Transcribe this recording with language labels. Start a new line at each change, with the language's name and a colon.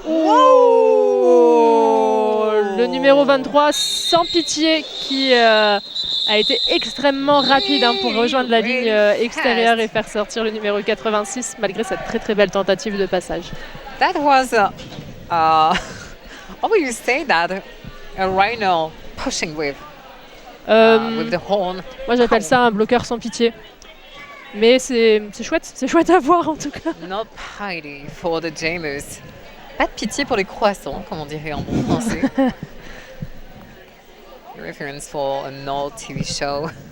French: Oh, le numéro 23, sans pitié, qui a été extrêmement rapide pour rejoindre la ligne extérieure et faire sortir le numéro 86 malgré cette très très belle tentative de passage.
English: That was how would you say that? A Rhino pushing with. with the horn.
French: Moi j'appelle ça un bloqueur sans pitié. Mais c'est chouette à voir en tout cas.
English: No pity for the Jamers.
French: Pas de pitié pour les croissants, comme on dirait en bon français.
English: Reference for an old TV show.